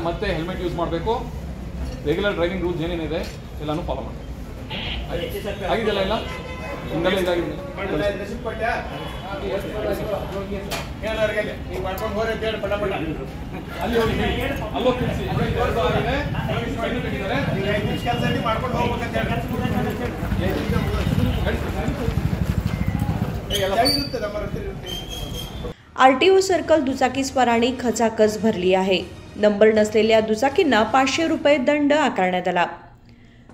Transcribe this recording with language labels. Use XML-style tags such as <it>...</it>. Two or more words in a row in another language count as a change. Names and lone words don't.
<kn>ಮತ್ತೆ</kn> <en>helmet use</en> <kn>ಮಾಡಬೇಕು,</kn> <en>regular driving rules</en> <kn>ಏನೇನಿದೆ ಎಲ್ಲಾನು ಫಾಲೋ ಮಾಡಿ ಆಗಿದೆಲ್ಲ ಇಲ್ಲ ಹಿಂದೆಲ್ಲ ಇದಾಗಿದೆ। ಅಲ್ಲಿ ಹೋಗಿ ಅಲ್ಲೋ ತಿಳಿಸಿ</kn> <mr>आरटीओ सर्कल दुचाकीस्वारांनी खचाखच भरली आहे। नंबर नसलेल्या दुचाकींना 500 रुपये दंड आकारण्यात आला।</mr>